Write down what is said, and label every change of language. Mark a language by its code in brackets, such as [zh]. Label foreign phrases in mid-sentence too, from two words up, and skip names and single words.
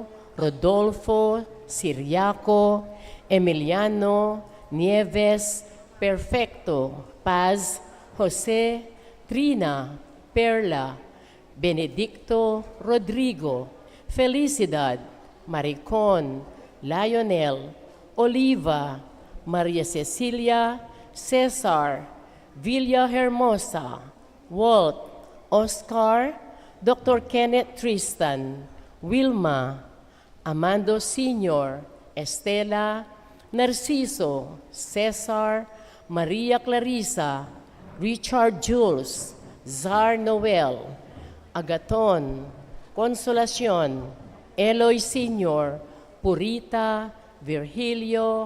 [tl] Rodolfo, Siriaco, Emiliano, Nieves, Perfecto, Paz, Jose, Trina, Perla, Benedicto, Rodrigo, Felicidad, Maricon, Lionel, Oliva, Maria Cecilia, Cesar, Villa Hermosa, Walt, Oscar, Dr. Kenneth Tristan, Wilma, Amando Sr., Estela, Narciso, Cesar, Maria Clarissa, Richard Jules, Zar Noel, Agaton, Consolacion, Eloy Sr., Purita, Virgilio,